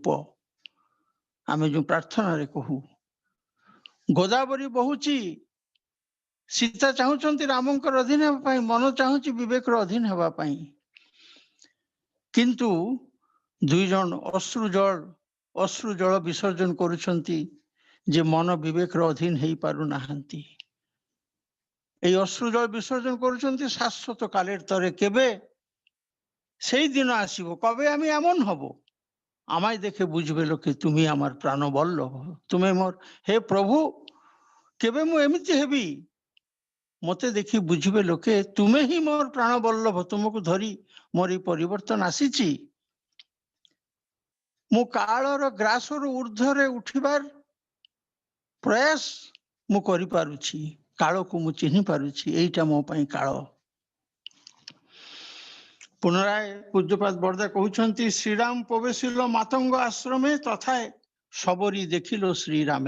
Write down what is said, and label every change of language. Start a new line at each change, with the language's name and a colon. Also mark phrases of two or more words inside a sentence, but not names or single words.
Odia: ଆମେ ଯୋଉ ପ୍ରାର୍ଥନାରେ କହୁ ଗୋଦାବରୀ ବହୁଛି, ସୀତା ଚାହୁଁଛନ୍ତି ରାମଙ୍କର ଅଧୀନ ହେବା ପାଇଁ, ମନ ଚାହୁଁଛି ବିବେକର ଅଧୀନ ହେବା ପାଇଁ। କିନ୍ତୁ ଦୁଇ ଜଣ ଅଶ୍ରୁ ଜଳ ବିସର୍ଜନ କରୁଛନ୍ତି ଯେ ମନ ବିବେକର ଅଧୀନ ହେଇପାରୁନାହାନ୍ତି।
Bangla: এই অশ্রু জল বিসর্জন করছেন শাশ্বত কালের তরে। কেবে সেই দিন আসিব, কবে আমি এমন হব, আমায় দেখে বুঝবে লোকে তুমি আমার প্রাণ বল্লভ।
Odia: ତୁମି ମୋର ହେ ପ୍ରଭୁ, କେବେ ମୁ ଏମିତି ହେବି, ମତେ ଦେଖି ବୁଝବେ ଲୋକେ ତୁମେ ହି ମୋର ପ୍ରାଣ ବଲ୍ଲଭ। ତୁମକୁ ଧରି ମୋର এই ପରିବର୍ତ୍ତନ ଆସିଛି। ମୁଁ କାଳର ଗ୍ରାସରୁ ଉର୍ଦ୍ଧ୍ୱରେ ଉଠିବାର ପ୍ରୟାସ ମୁଁ କରିପାରୁଛି, କାଳକୁ ମୁଁ ଚିହ୍ନି ପାରୁଛି, ଏଇଟା ମୋ ପାଇଁ କାଳ। ପୁନରାୟ ପୂଜ୍ୟପାଦ ବରଦା କହୁଛନ୍ତି ଶ୍ରୀରାମ ପ୍ରବେଶିଲ ମାତଙ୍ଗ ଆଶ୍ରମେ ତଥାଏ ସବରୀ ଦେଖିଲ ଶ୍ରୀରାମେ।